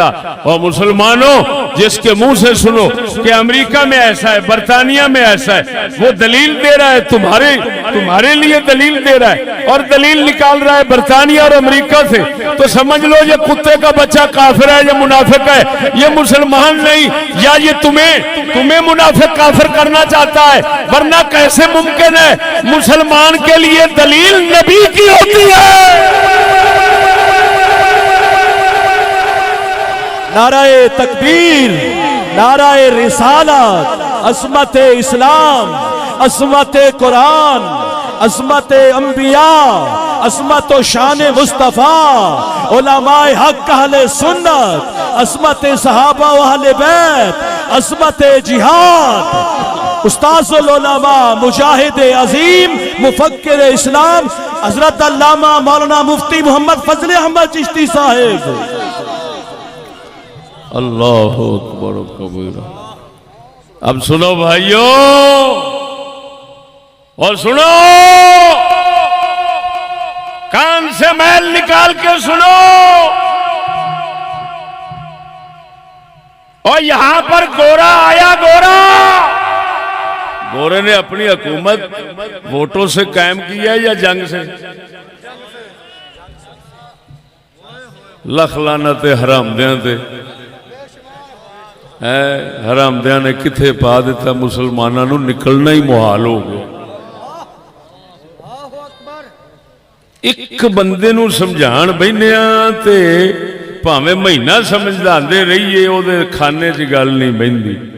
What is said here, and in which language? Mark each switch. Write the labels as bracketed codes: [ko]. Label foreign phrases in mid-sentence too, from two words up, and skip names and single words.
[hi] और मुसलमानों जिसके मुंह से सुनो कि अमेरिका में ऐसा है, बरतानिया में ऐसा है, वो दलील दे रहा है, तुम्हारे लिए दलील दे रहा है और दलील निकाल रहा है बरतानिया और अमेरिका से, तो समझ लो ये कुत्ते का बच्चा काफिर है, ये मुनाफिक है, ये मुसलमान नहीं। या ये तुम्हें मुनाफिक काफिर करना चाहता है, वरना कैसे मुमकिन है? मुसलमान के लिए दलील नबी की होती है। नाराए तकबीर, नाराए रिसालत, असमत इस्लाम, असमत कुरान, अज़मत अंबिया, अज़मत शान मुस्तफ़ा, उलमाए हक अहले सुन्नत, अज़मत सहाबा व अहले बैत, अज़मत जिहाद, उस्ताज़ुल उलमा, मुजाहिद अजीम, मुफक्किर इस्लाम हज़रत अल्लामा मौलाना मुफ्ती मोहम्मद फजल अहमद चिश्ती साहिब। [ar] الله أكبر كبيرا. [hi] अब सुनो भाइयों, और सुनो, कान से मैल निकाल के सुनो। और यहां पर गोरा आया, गोरे ने अपनी हुकूमत वोटों से कायम की है या जंग से? [pa] ਲੱਖ ਲਾਨਤ ਹਰਾਮਦੀਆਂ ਤੇ ਹੈ, ਹਰਾਮਦੀਆਂ ਨੇ ਕਿੱਥੇ ਪਾ ਦਿੱਤਾ, ਮੁਸਲਮਾਨਾਂ ਨੂੰ ਨਿਕਲਣਾ ਹੀ ਮੁਹਾਲ ਹੋ ਗਿਆ। ਇੱਕ ਬੰਦੇ ਨੂੰ ਸਮਝਾਣ ਬੈਠੇ ਤੇ ਭਾਵੇਂ ਮਹੀਨਾ ਸਮਝਾਤੇ ਰਹੀਏ, ਓਦੇ ਖਾਨੇ ਚ ਗੱਲ ਨਹੀਂ ਬਹਿੰਦੀ।